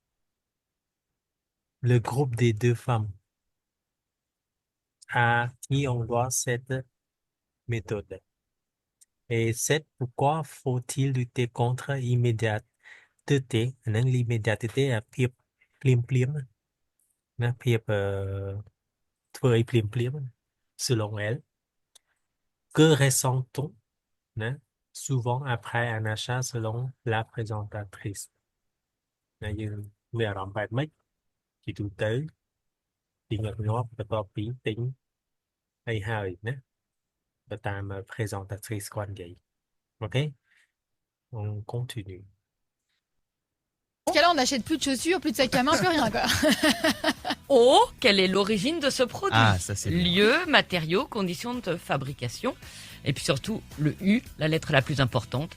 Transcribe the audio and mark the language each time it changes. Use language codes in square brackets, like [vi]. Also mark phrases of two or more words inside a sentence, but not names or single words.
[fr] Le groupe des deux femmes à qui on doit cette méthode. Et 7, pourquoi faut-il lutter contre l'immédiateté? L'immédiateté à [km] ភាពភ្លាមភ្លាមណាភាពធ្វើឲ្យភ្លាមភ្លាម [fr] selon elle. Que ressent-on hein, souvent après un achat selon la présentatrice? [km] ណាយើងមានអារម្មណ៍បែបម៉េចជាទូទៅពីញឹកញាប់បន្ទាប់ពីទិញអីហើយណាទៅតាម présentatrice គាត់និយាយ [fr] OK on continue ce cas-là, on n'achète plus de chaussures, plus de sac à main, plus rien, quoi. O, quelle est l'origine de ce produit? Ah, ça c'est bien. Lieu, matériaux, conditions de fabrication. Et puis surtout, le U, la lettre la plus importante.